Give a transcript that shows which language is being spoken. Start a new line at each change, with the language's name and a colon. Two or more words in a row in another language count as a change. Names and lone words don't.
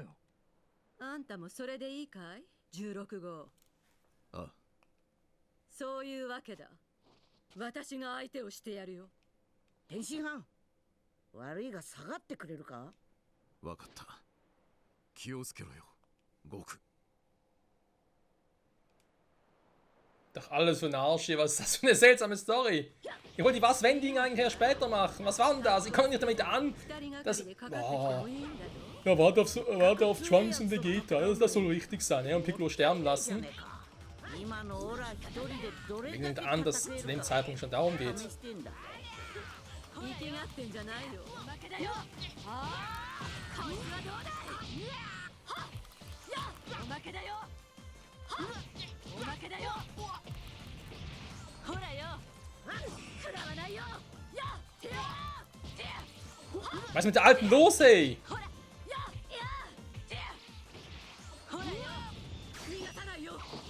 Japanese: あんたもそれでいいかい16号。ああ、そういうわけだ。私が相手をしてやるよ。天津飯、悪いが下がってくれるか。わかった。気をつけろよ、悟空。
German: Doch alles für den Arsch hier. Was ist das für eine seltsame Story? Ich wollte die Was-Wenn-Ding eigentlich erst später machen. Was war denn das? Ich komme nicht damit an. Das. Oh. Ja, warte auf Trunks und Vegeta. Das soll richtig sein, ja? Und Piccolo sterben lassen. Ich nehme an, dass es zu dem Zeitpunkt schon darum geht.
Japanese: 生きがってんじゃないよ。おまけだよ。こいつはどうだい。おまけだよ。おまけだよ。ほらよ。食らわないよ。
German: Was ist mit der Alten los, ey?
Japanese: ほらよ。逃がさないよ。